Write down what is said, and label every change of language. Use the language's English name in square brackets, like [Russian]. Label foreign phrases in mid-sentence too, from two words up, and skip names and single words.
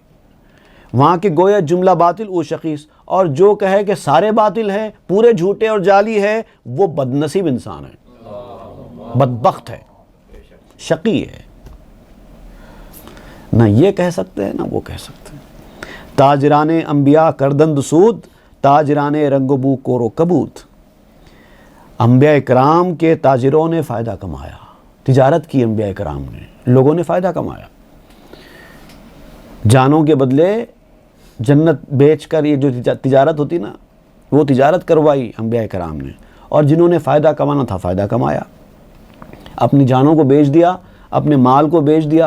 [Urdu] وہاں کے گویا جملہ باطل و شقیص، اور جو کہے کہ سارے باطل ہیں، پورے جھوٹے اور جعلی ہے، وہ بد نصیب انسان ہے، بدبخت ہے، شقی ہے۔ نہ یہ کہہ سکتے ہیں نہ وہ کہہ سکتے ہیں۔ [Persian] تاجران انبیاء کردند سود، تاجران رنگ و بو کور و کبوت۔ [Urdu] انبیاء کرام کے تاجروں نے فائدہ کمایا، تجارت کی انبیاء کرام نے، لوگوں نے فائدہ کمایا، جانوں کے بدلے جنت بیچ کر یہ جو تجارت ہوتی نا، وہ تجارت کروائی انبیاء کرام نے، اور جنہوں نے فائدہ کمانا تھا فائدہ کمایا، اپنی جانوں کو بیچ دیا، اپنے مال کو بیچ دیا۔